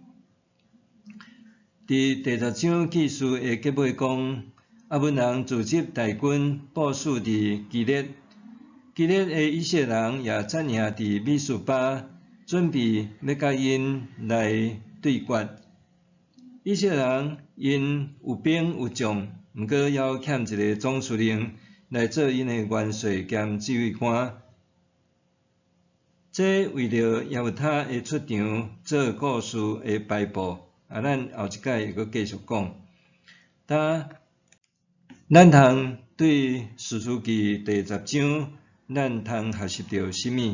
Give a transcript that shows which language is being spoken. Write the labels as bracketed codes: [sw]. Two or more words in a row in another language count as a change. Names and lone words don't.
[nan] 伫第10章记述的结尾讲，阿文人组织大军部署伫基列，基列的以色列人也占领伫米斯巴，准备要甲因来对决。以色列人因有兵有将，毋过还欠一个总司令来做因的元帅兼指挥官。这为着耶弗他的出场做故事的摆布。咱后一届会阁继续讲。咱通对士师记第10章，咱通学习到什么？